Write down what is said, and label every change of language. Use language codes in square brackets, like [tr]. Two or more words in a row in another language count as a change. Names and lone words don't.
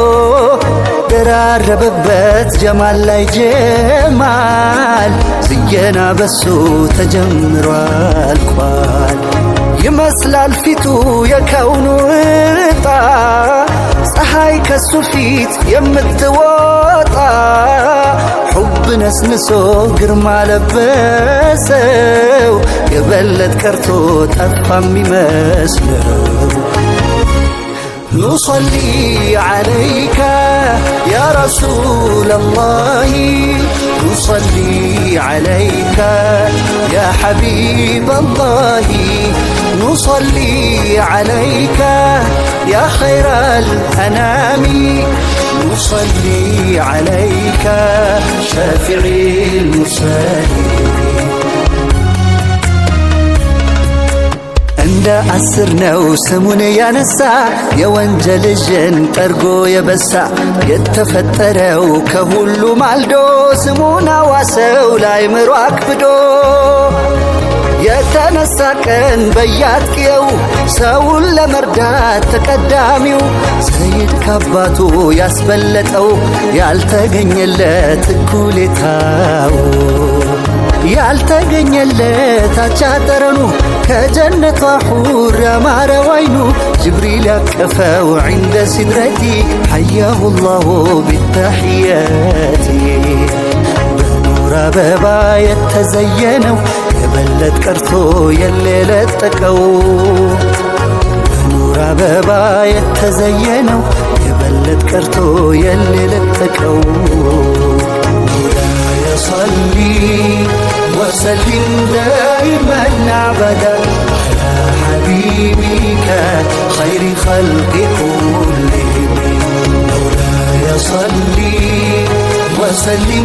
[am] ደራረበበት ጀማል ላይ ጀማል ዝየና በሱ ተጀምሮ አልቋል ይመስላል ፊቱ የከውኑ እጣ ፀሐይ ከሱ ፊት የምትወጣ ሑብ ነስንሶ ግርማ ለበሰው የበለጥ ቀርቶ ጠፋ የሚመስለው نصلي [ar] عليك يا رسول الله نصلي عليك يا حبيب الله نصلي عليك يا خير الأنام نصلي عليك شافعي المرسلين [am] እንደ አስር ነው ስሙን ያነሳ የወንጀል እጅን ጠርጎ የበሳ የተፈጠረው ከሁሉ ማልዶ ስሙን አዋሰው ላይ ምሮ አክብዶ የተነሳ ቀን በያጥቂው ሰውን ለመርዳት ተቀዳሚው ሰይድ ካባቱ ያስበለጠው ያልተገኘለት እኩሌታው ያልተገኘለት አቻጠረኑ ከጀነቷ ሑር ያማረው አይኑ ጅብሪል ያቀፈው [ar] عند سدرتي حياه الله بالتحيات [am] በኑር አበባ የተዘየነው የበለጥ ቀርቶ የሌለጠቀው በኑር በኑር አበባ የተዘየነው የበለጥ ቀርቶ የሌለጠቀው [ar] مولاي صلي وسلم دائما أبدا على حبيبك خير خلق كلهم مولاي صلي وسلم